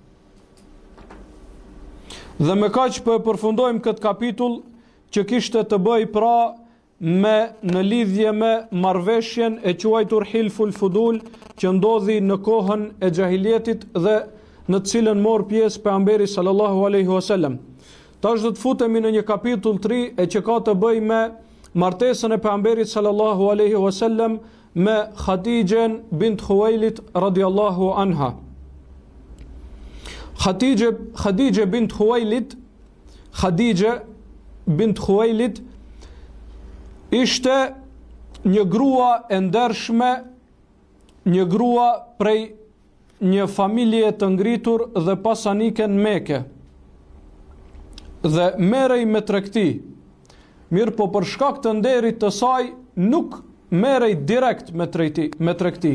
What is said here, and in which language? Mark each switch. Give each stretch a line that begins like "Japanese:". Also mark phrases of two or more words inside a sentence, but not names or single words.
Albanian: Dhe me kaq po e përfundojmë këtë kapitull që kishte të bëj pra në lidhje me marrveshjen e quajtur Hilful Fudul, që ndodhi në kohën e xahiljetit dhe në të cilën mor pjesë pejgamberi
Arabic: صلى الله عليه وسلم.
Albanian: Tash do të futemi në një kapitull 3 e që ka të bëj me martesën e pejgamberit
Arabic: صلى الله عليه وسلم
Albanian: me Khadijën bint Khuwailid
Arabic: رضي الله عنها.
Albanian: Khadijë bint Khuwailid ishte një grua e ndershme, një grua prej një familje të ngritur dhe pasanike në Mekë, dhe merrej me tregti. Mirë po për shkak të nderit të saj nuk merrej direkt me tregti.